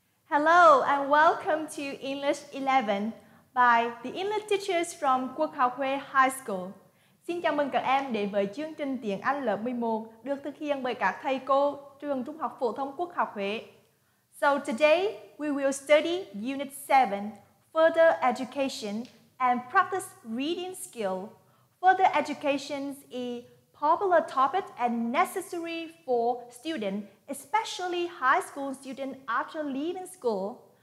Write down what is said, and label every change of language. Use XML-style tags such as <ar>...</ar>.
<en>Hello and welcome to English 11 by the English teachers from Quốc học Huế High School.</en> <vi>Xin chào mừng các em đến với chương trình tiếng Anh lớp 11 được thực hiện bởi các thầy cô trường Trung học phổ thông Quốc học Huế.</vi> <en>So today we will study Unit 7, Further Education and Practice Reading Skill. Further education is a popular topic and necessary for students, especially high school students after leaving school.</en>